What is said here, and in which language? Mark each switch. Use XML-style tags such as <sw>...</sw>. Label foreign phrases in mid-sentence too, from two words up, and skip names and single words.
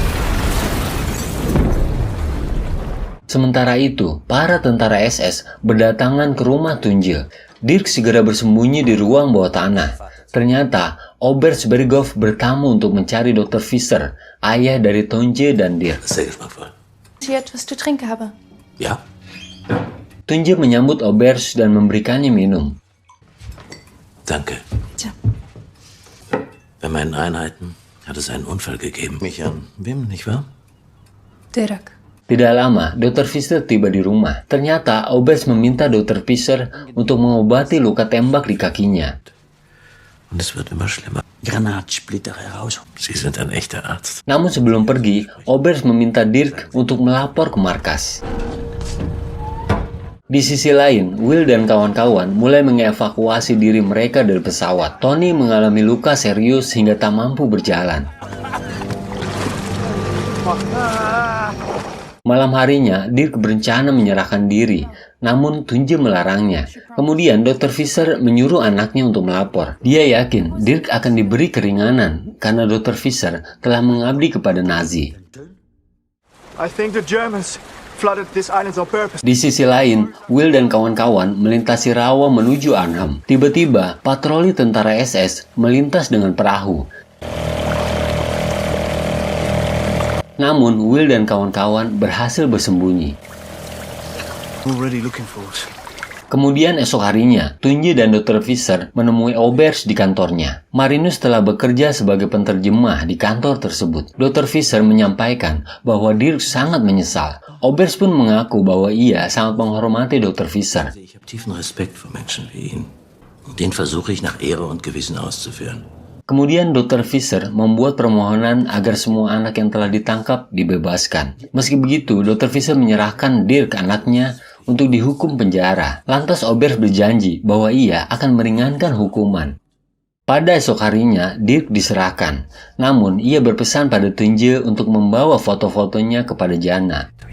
<id>Sementara itu, para tentara SS berdatangan ke rumah Tunje. Dirk segera bersembunyi di ruang bawah tanah. Ternyata, Oberst Berghoff bertamu untuk mencari Dr. Fischer, ayah dari Tunje dan Dirk.</id> <de>Sie etwas zu trinken habe. Ja?</de> <id>Tunje menyambut Oberst dan memberikannya minum.</id> <de>Danke. Tja. Bei meinen Einheiten hat es einen Unfall gegeben. Mich an Wim, nicht wahr? Dirk.</de> <id>Tidak lama, Dr. Fischer tiba di rumah. Ternyata, Oberst meminta Dr. Fischer untuk mengobati luka tembak di kakinya.</id> <de>Und es wird immer schlimmer. Granatsplitter heraus. Sie sind ein echter Arzt.</de> <id>Namun sebelum pergi, Oberst meminta Dirk untuk melapor ke markas. Di sisi lain, Will dan kawan-kawan mulai mengevakuasi diri mereka dari pesawat. Tony mengalami luka serius hingga tak mampu berjalan. Malam harinya, Dirk berencana menyerahkan diri, namun Tunje melarangnya. Kemudian Dr. Fischer menyuruh anaknya untuk melapor. Dia yakin Dirk akan diberi keringanan karena Dr. Fischer telah mengabdi kepada Nazi.</id> <en>I think the Germans flooded this island on purpose.</en> <id>Di sisi lain, Will dan kawan-kawan melintasi rawa menuju Arnhem. Tiba-tiba, patroli tentara SS melintas dengan perahu. Namun, Will dan kawan-kawan berhasil bersembunyi.</id> <en>Already looking for us.</en> <id>Kemudian esok harinya, Tunje dan Dr. Fisher menemui Oberst di kantornya. Marinus telah bekerja sebagai penterjemah di kantor tersebut. Dr. Fisher menyampaikan bahwa Dirk sangat menyesal. Oberst pun mengaku bahwa ia sangat menghormati Dr. Fisher.</id> <de>Ich habe tiefen Respekt vor Menschen wie ihn. Und den versuche ich nach Ehre und Gewissen auszuführen.</de> <id>Kemudian Dr. Fisher membuat permohonan agar semua anak yang telah ditangkap dibebaskan. Meski begitu, Dr. Fisher menyerahkan Dirk anaknya untuk dihukum penjara. Lantas Oberst berjanji bahwa ia akan meringankan hukuman. Pada esok harinya, Dirk diserahkan. Namun, ia berpesan pada Tunje untuk membawa foto-fotonya kepada Jana.</id>